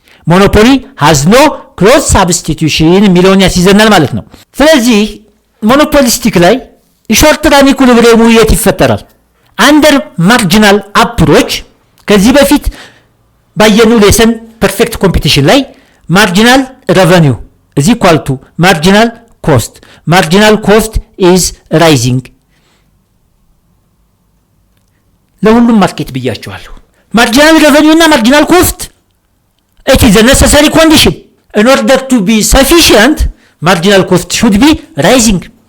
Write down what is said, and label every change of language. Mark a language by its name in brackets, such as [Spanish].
[English] Monopoly has no cross substitution [Amharic] የሚለውን ያስይዘናል ማለት ነው። ስለዚህ ሞኖፖሊስቲክ ላይ ሾርት ራን ኢኩሊብሪየሙ የት ይፈጠራል? [English] አንደር ማርጂናል አፕሮች። [Amharic] ከዚህ በፊት ባየነው [English] ሌሰን ፐርፌክት ኮምፒቲሽን ላይ ማርጂናል ሬቨኒው is equal to marginal cost. Marginal cost is rising. [Amharic] ለሁሉም ማርኬት ብያቸዋለሁ። [English] ማርጂናል ሬቨኒው እና ማርጂናል ኮስት it is a necessary condition. In order to be sufficient, marginal cost should be rising.